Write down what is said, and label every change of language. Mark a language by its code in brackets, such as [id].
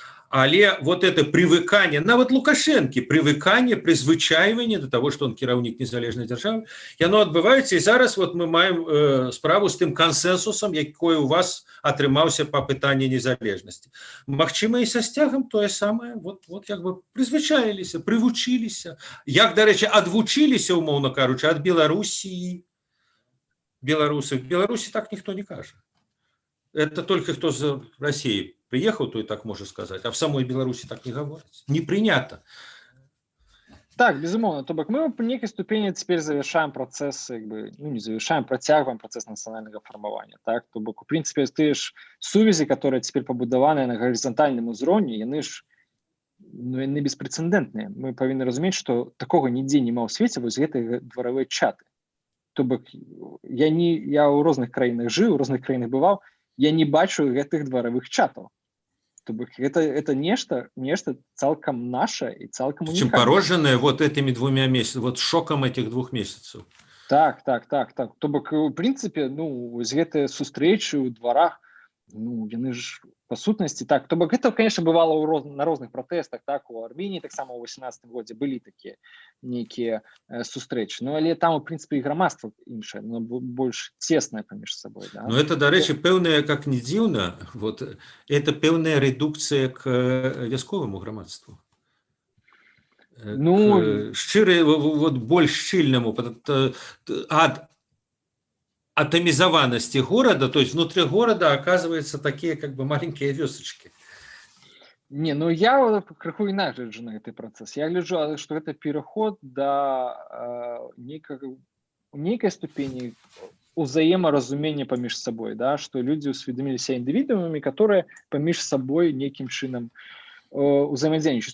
[be] Але [ru] вот это привыкание, [be] нават Лукашэнкі, привыкание, призвычайванне [ru] до того, что он [be] кіраўнік незалежнай дзяржавы, яно адбываецца, і зараз вот мы маем справу з тым кансенсусам, якой у вас атрымаўся па пытанні незалежнасці. Магчыма, і са сцягам тое самае, вот як бы призвычаіліся, прывучыліся, як, дарэчы, адвучыліся, умоўна кажучы, ад Беларусі. Беларусы. В Беларусі так ніхто не кажа. [ru] Это только кто з России приехал, то и так можно сказать, а в самой Беларуси так не говорится. Не принято. [be] Так, безумоўна. То бок мы по некай ступені цяпер завершаем працэс, не завершаем, працягваем працэс нацыянальнага фармавання. Так? То бок, у прынцыпе, тыя ж сувязі, которые цяпер пабудаваныя на гарызантальным узроўні, яны ж яны беспрэцэдэнтныя. Мы павінны разумець, што такога нідзе няма ў свеце, вось гэтыя дваравыя чаты. То бок, я ў розных краінах жыў, у розных краінах бываў, я не бачу гэтых дваравых чатаў. То бок, это нешта цалкам наша і цалкам унікальна. [ru] Чем породжанное вот этими 2 месяцами, вот шоком этих 2 месяцев. [be] Так. То бок, у прынцыпе, вось гэтыя сустрэчы ў дварах, яны ж па сутнасці, так. То бок, гэта, конечно, бывало на розных пратэстах, так, у Арменіі таксама ў 18 годзе былі такія нейкія сустрэчы. Ну, але там, у прынцыпе, і грамадства іншае, больш цеснае паміж сабой. Да? Ну, это, дарэчы, пэўная, как не дзіўна, вот, это пэўная рэдукцыя к вясковаму грамадству. К шчырай, вот, больш шчыльнаму, [ru] ад атомизованности города, то есть внутри города оказываются такие как бы маленькие вёсочки. [be] Не, я крыху інакш гляджу на гэты працэс. Я гляджу, што гэта пераход да нейкай ступені узаемаразумення паміж сабой, да, што людзі ўсведаміліся індывідуумамі, которые паміж сабой нейкім чынам узаемадзейнічаюць.